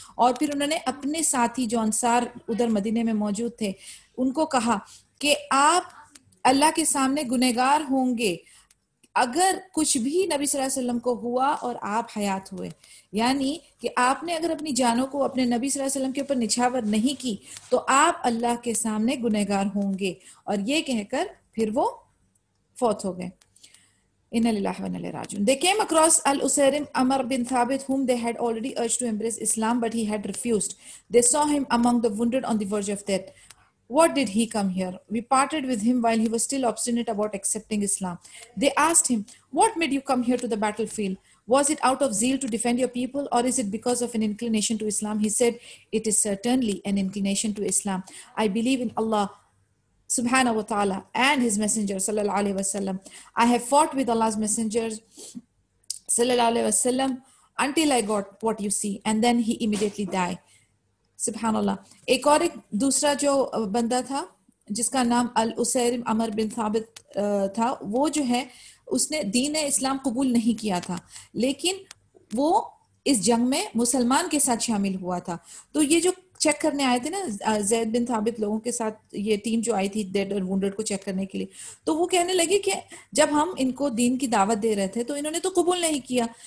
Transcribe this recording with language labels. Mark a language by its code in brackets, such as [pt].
[hi] और फिर उन्होंने अपने साथी जो अंसार उधर मदीने में मौजूद थे उनको कहा कि आप अल्लाह के सामने गुनहगार होंगे अगर कुछ भी नबी सल्लल्लाहु अलैहि वसल्लम को हुआ और आप हयात हुए. यानी कि आपने अगर अपनी जानों को अपने नबी सल्लल्लाहु अलैहि वसल्लम के ऊपर निछावर नहीं की तो आप अल्लाह के सामने गुनहगार होंगे. और ये कहकर फिर वो फौत हो गए. [ar] Inna lillahi wa inna ilaihi raji'un. [en] They came across Al-Usayrim Amr bin Thabit, whom they had already urged to embrace Islam, but he had refused. They saw him among the wounded on the verge of death. What did he come here? We parted with him while he was still obstinate about accepting Islam. They asked him, what made you come here to the battlefield? Was it out of zeal to defend your people, or is it because of an inclination to Islam? He said, it is certainly an inclination to Islam. I believe in Allah subhanahu wa ta'ala and his messenger sallallahu alaihi wasallam. I have fought with Allah's messenger sallallahu alaihi wasallam until I got what you see, and then he immediately died. [ar] Subhanallah. [hi] एक दूसरा जो बंदा था जिसका नाम अल-उसैरिम अमर बिन थाबित था, वो जो है उसने दीन इस्लाम कबूल नहीं किया था, लेकिन वो इस जंग में मुसलमान के साथ शामिल हुआ था. तो ये जो चेक करने आए थे ना ज़ैद बिन थाबित लोगों के साथ, ये टीम जो आई थी डेड और वुंडेड को चेक करने के लिए, तो वो कहने लगे कि जब हम इनको दीन की दावत दे रहे थे तो इन्होंने तो कबूल नहीं किया.